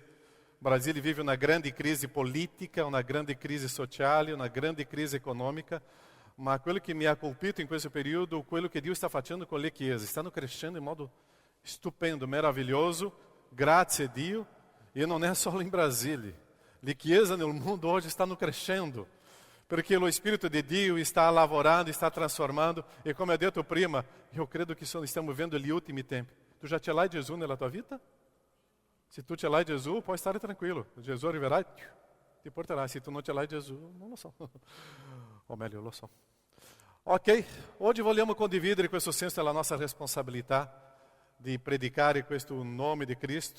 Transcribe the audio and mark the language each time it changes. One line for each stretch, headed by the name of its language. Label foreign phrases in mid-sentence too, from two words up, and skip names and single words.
Italian: Brasília vive una grande crisi politica, una grande crisi sociale, una grande crisi economica, ma quello che mi ha colpito in questo periodo, quello che Dio sta facendo con le chiese, stanno crescendo in modo stupendo, meraviglioso, grazie a Dio, e non è solo in Brasília. Le chiese nel mondo hoje stanno crescendo, perché lo Spirito di Dio está lavorando,
Portuguese: está transformando,
Italian: e come ha detto prima,
Portuguese: eu credo que
Italian: stiamo vivendo gli ultimi tempi. Tu já ce l'hai Gesù nella tua vita? Se tu ce l'hai Gesù, puoi stare tranquillo. Gesù arriverà e ti porterà. Se tu non ce l'hai Gesù, non lo so. O meglio, lo so. Ok, oggi vogliamo condividere questo senso della nostra responsabilità di predicare questo nome di Cristo.